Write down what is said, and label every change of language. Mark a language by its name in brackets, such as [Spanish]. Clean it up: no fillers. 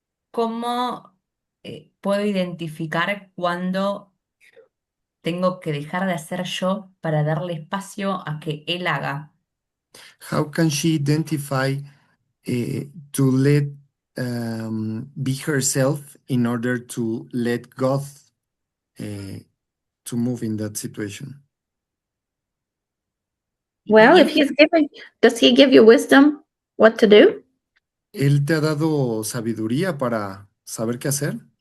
[Spanish] ¿Cómo puedo identificar cuando tengo que dejar de hacer yo para darle espacio a que él haga? [English] How can she identify to let be herself in order to let God to move in that situation? Well, [Spanish] Y [English] if he's giving, does he give you wisdom what to do? [Spanish] ¿Él te ha dado sabiduría para saber qué hacer?